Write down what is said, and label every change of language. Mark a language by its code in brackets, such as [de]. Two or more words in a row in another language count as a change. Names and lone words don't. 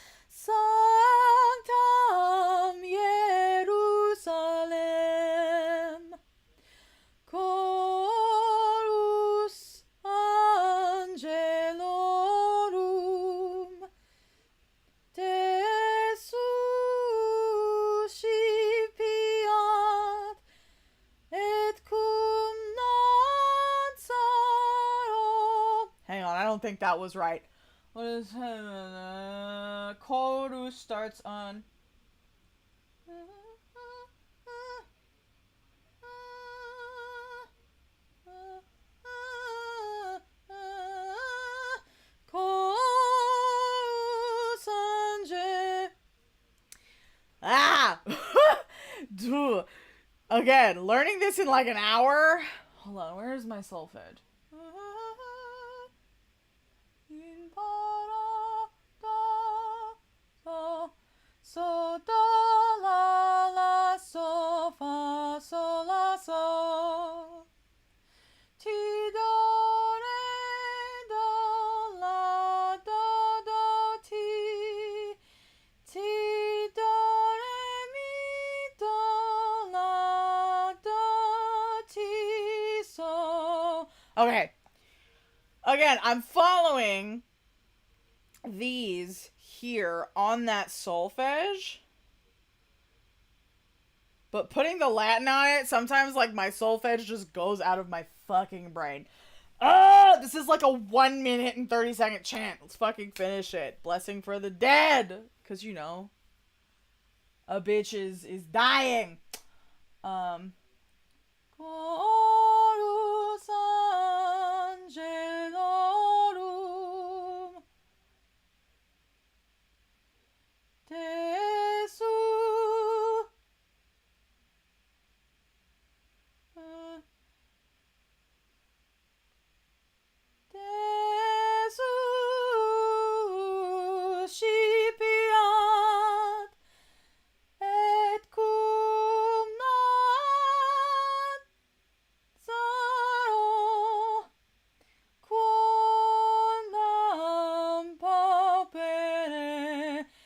[la] sanctam Jerusalem chorus angelorum te suscipiat et cum Nazaro. [en] Hang on, I don't think that was right. What is chorus starts on chorus Dude. Again, learning this in like an hour. Hold on, where's my solfege? In so do la la so fa so la so ti do re do la do do ti do re mi do la do ti so. Okay. Again, I'm following these here on that solfege, but putting the Latin on it, sometimes my solfege just goes out of my fucking brain. This is like a 1 minute and 30-second chant. Let's fucking finish it. Blessing for the dead. Because, you know, a bitch is dying. [la] Chorus angelorum Tesu Scipiat et cum Nazaro quondam paupere